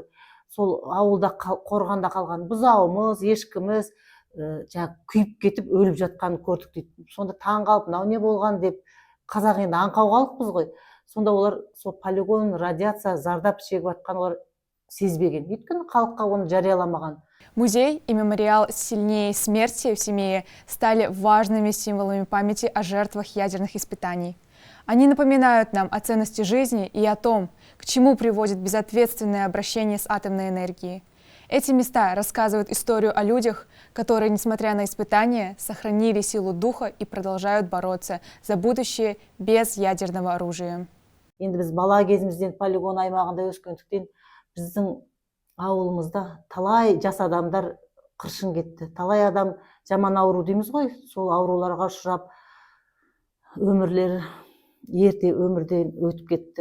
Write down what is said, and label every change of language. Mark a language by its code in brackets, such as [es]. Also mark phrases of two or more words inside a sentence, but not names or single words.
[kk] Сол ауылда қорғанда қалған бұзауымыз, ешкіміз күйіп кетіп өліп жатқанын көрдік дейді. Сонда таң қалып, мынау не болған деп қазақ енді аңқау қалыппыз ғой. Сонда олар сол полигон радиация зардап шегіп жатқан олар сезбеген. Өйткені халыққа оны жарияламаған. [ru] Музей и мемориал «Сильнее смерти» в Семее стали важными символами памяти о жертвах ядерных испытаний. Они напоминают нам о ценности жизни и о том, к чему приводит безответственное обращение с атомной энергией. Эти места рассказывают историю о людях, которые, несмотря на испытания, сохранили силу духа и продолжают бороться за будущее без ядерного оружия. [kk] Енді біз бала кезімізден полигон аймағында өскендіктен біздің ауылымызда талай жас адамдар қыршын кетті. Талай адам жаман ауру дейміз ғой, сол ауруларға ұшырап ерте өмірден өтіп кетті.